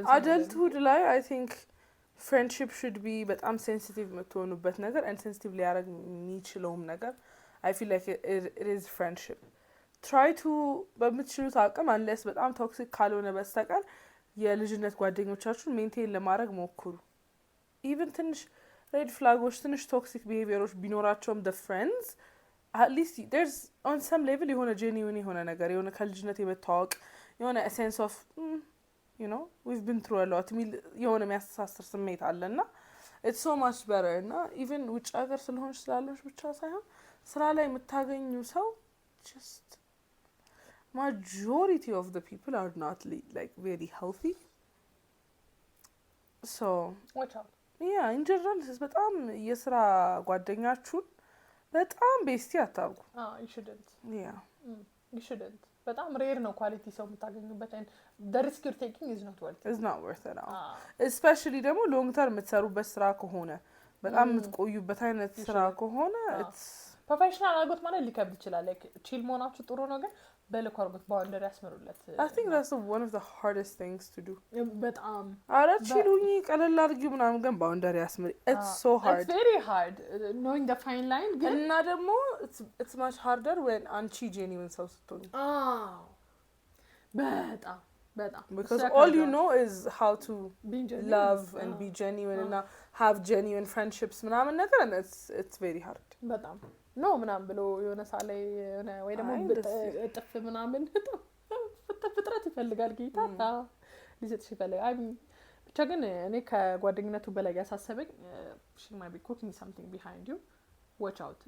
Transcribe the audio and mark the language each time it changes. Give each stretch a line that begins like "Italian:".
English: እዚህ adulthood ላይ I think friendship should be በጣም sensitive የምትሆኑበት ነገር and sensitive ሊያደርግ የሚችለውም ነገር I feel like it is friendship.
Amharic: try to በምትችሉት አቅም unless በጣም ቶክሲክ ካልሆነ በስተቀር የልጅነት ጓደኞቻችሁን ሜንቴን ለማድረግ ሞክሩ። even ትንሽ ሬድ ፍላጎች ትንሽ ቶክሲክ ቢሄቪየሮች ቢኖራቸውም the friends at least there's on some level የሆነ genuine የሆነ ነገር የሆነ ከልጅነት የመታወቅ የሆነ a sense of
English: you know we've been through a lot ሚል የሆነ የሚያስተሳስር ስሜት አለና it's so much better እና even ውጭ ሀገር ስለሆንሽ ስላለሽ ብቻ ሳይሆን ስራ ላይ የምታገኙ ሰው just majority of the people are not like very healthy so watch out
Amharic: yeah in general በጣም የስራ ጓደኛችሁን በጣም ቤስቲ አታርጉ።
English: you shouldn't yeah you shouldn't በጣም ሬር ነው ኳሊቲ ሰው የምታገኙበት and the risk you're taking is not worth it all especially ደግሞ long term የምትሰሩበት ስራ ከሆነ በጣም የምትቆዩበት አይነት ስራ ከሆነ it's
Amharic: ፕሮፌሽናል አድርጎት ማለት ሊከብድ ይችላል። like ቺል መሆናችሁ ጥሩ ነው ግን በልኩ አድርጎት ባውንደሪ ያስመሩለት
English: I think that's one of the hardest things to do
Amharic: በጣም አረ ቺሉኝ ቀለል አድርጊው ምናምን ግን ባውንደሪ ያስመር it's so hard
English: it's very hard knowing the fine line ግን እና ደግሞ it's much harder when አንቺ genuine ሰው ስትሆኚ
Amharic: በጣም
English: because all you know is how to love and be genuine and have genuine friendships ምናምን ነገር and it's very hard
Amharic: በጣም ኖ ምናምን ብሎ የሆነ ሳለ የሆነ ወይ ደግሞ ጥፍ ምናምን ፍጥረት ይፈልጋል ጌታ ሊሰጥሽ ይፈልጋል። ብቻ ግን እኔ ከጓደኝነቱ በላይ ያሳሰበኝ she might be cooking something behind you watch out